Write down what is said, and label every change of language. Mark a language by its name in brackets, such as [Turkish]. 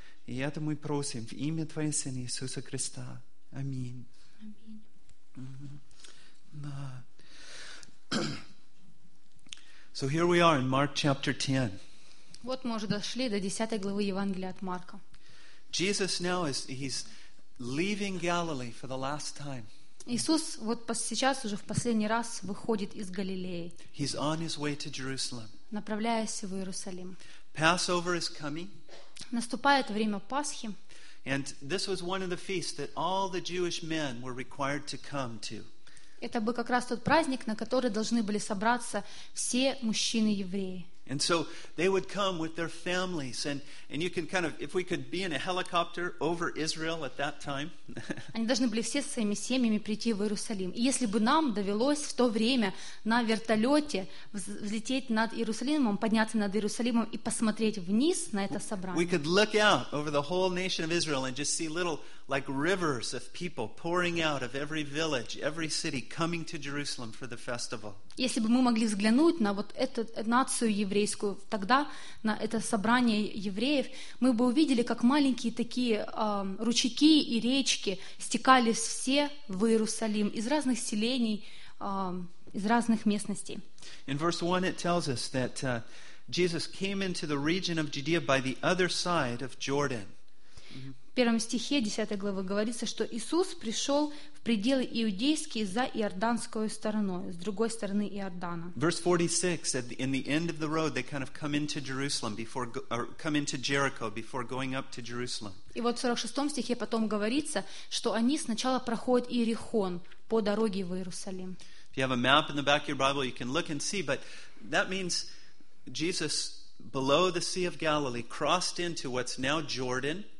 [Russian] И это мы просим в имя Твоего Сына Иисуса Христа. Аминь. [English] So here we are in Mark chapter 10. [Russian] Вот мы уже дошли до 10 главы Евангелия от Марка. [English] Jesus now he's leaving Galilee for the last time. [Russian] Иисус вот сейчас уже в последний раз выходит из Галилеи. [English] He's on his way to Jerusalem. [Russian] Направляясь в Иерусалим. [English] Passover is coming. [Russian] Наступает время Пасхи. [English] And this was one of the feasts that all the Jewish men were required to come to. [Russian] Это был как раз тот праздник, на который должны были собраться все мужчины-евреи. [English] And so they would come with their families, and you can kind of, if we could be in a helicopter over Israel at that time. [Russian] Они должны были все со своими семьями прийти в Иерусалим. И если бы нам довелось в то время на вертолете взлететь над Иерусалимом, подняться над Иерусалимом и посмотреть вниз на это собрание. [English] We could look out over the whole nation of Israel and just see little like rivers of people pouring out of every village, every city, coming to Jerusalem for the festival. [Russian] Если бы мы могли взглянуть на вот эту нацию еврейскую тогда, на это собрание евреев, мы бы увидели, как маленькие такие ручейки и речки стекались все в Иерусалим из разных селений, из разных местностей. [English] In verse 1 it tells us that Jesus came into the region of Judea by the other side of Jordan. [Russian] В первом стихе 10 главы говорится, что Иисус пришел в пределы иудейские за Иорданской стороной, с другой стороны Иордана. [English] Verse 46 said in the end of the road they kind of come into Jerusalem before or come into Jericho before going up to Jerusalem. [Russian] И вот в 46 стихе потом говорится, что они сначала проходят Иерихон по дороге в Иерусалим. [English] If you have a map in the back of your Bible, you can look and see, but that means Jesus below the Sea of Galilee crossed into what's now Jordan.